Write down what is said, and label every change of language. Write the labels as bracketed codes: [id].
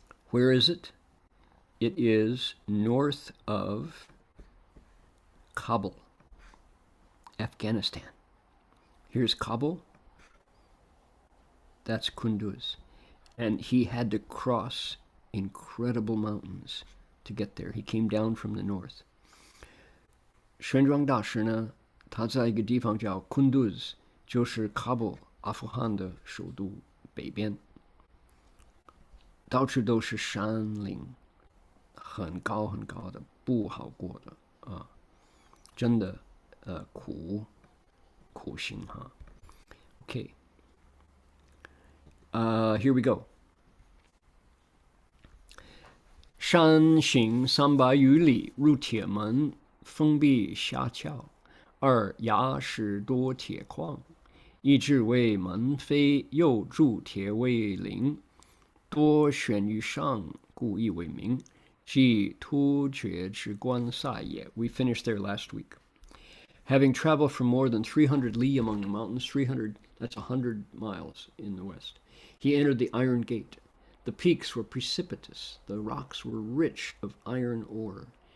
[en] Where is it? It is north of Kabul, Afghanistan. Here's Kabul. That's Kunduz. And he had to cross incredible mountains to get there. He came down from the north. [zh] 玄奘大师呢，他在一个地方叫 Kunduz， 就是喀布尔阿富汗的首都北边，到处都是山林，很高很高的，不好过的啊，真的苦行哈。 [en] Okay. Here we go. [zh] 山行300余里，入铁门，封闭狭窍，二崖石多铁矿，一至为门扉，又筑铁卫陵，多悬于上，故亦为名。即突厥之关塞也。 [en] We finished there last week. Having traveled for more than 300 li among the mountains, 300, that's 100 miles in the west, he entered the Iron Gate. The peaks were precipitous, the rocks were rich of iron ore.